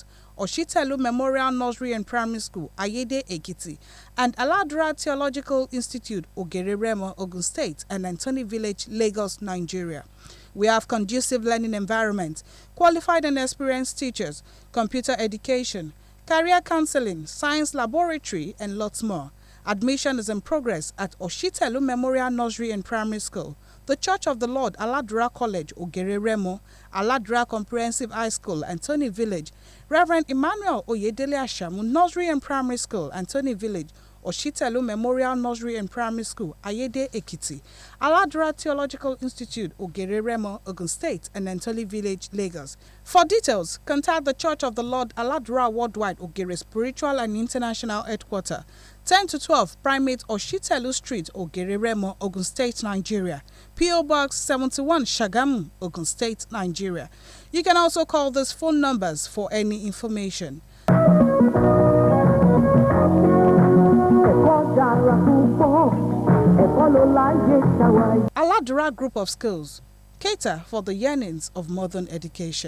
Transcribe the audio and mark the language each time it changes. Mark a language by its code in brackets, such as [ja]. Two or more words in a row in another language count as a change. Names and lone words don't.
[en] Oshitelu Memorial Nursery and Primary School, Ayede Ekiti, and Aladura Theological Institute, Ogere Remo, Ogun State, and Antony Village, Lagos, Nigeria. We have conducive learning environment, qualified and experienced teachers, computer education, career counseling, science laboratory, and lots more. Admission is in progress at Oshitelu Memorial Nursery and Primary School, the Church of the Lord, Aladura College, Ogere Remo, Aladura Comprehensive High School, Antony Village, Reverend Emmanuel Oyedele Ashamu, Nursery and Primary School, Antony Village, Oshitelu Memorial Nursery and Primary School, Ayede Ekiti, Aladura Theological Institute, Ogere Remo, Ogun State, and Antony Village, Lagos. For details, contact the Church of the Lord, Aladura Worldwide, Ogere Spiritual and International Headquarters, 10 to 12 Primate Oshitelu Street, Ogere Remo, Ogun State, Nigeria. P.O. Box 71, Shagamu, Ogun State, Nigeria. You can also call these phone numbers for any information. Aladura Group of Schools cater for the yearnings of modern education.